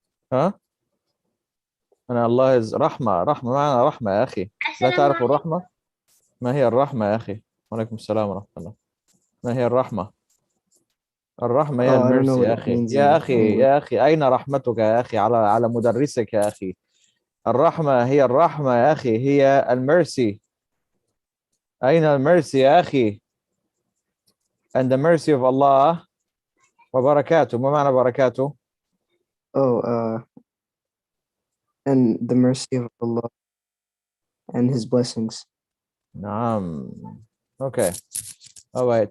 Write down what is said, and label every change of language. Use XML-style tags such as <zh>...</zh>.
<en>And Allah is</en> <ar>رحمة. رحمة معنى رحمة يا أخي. لا تعرف الرحمة؟ ما هي الرحمة يا أخي؟ وعليكم السلام ورحمة الله. ما هي الرحمة؟ الرحمة هي الميرسي يا أخي. يا أخي أين رحمتك يا أخي على مدرسك يا أخي؟ الرحمة هي الرحمة يا أخي، هي الميرسي. أين الميرسي يا أخي؟</ar> <en>And the mercy of Allah</en> <ar>وبركاته. ما معنى بركاته؟</ar> <en>And the mercy of Allah and His blessings.</en> <ar>نعم.</ar> <en>Okay. All right.</en>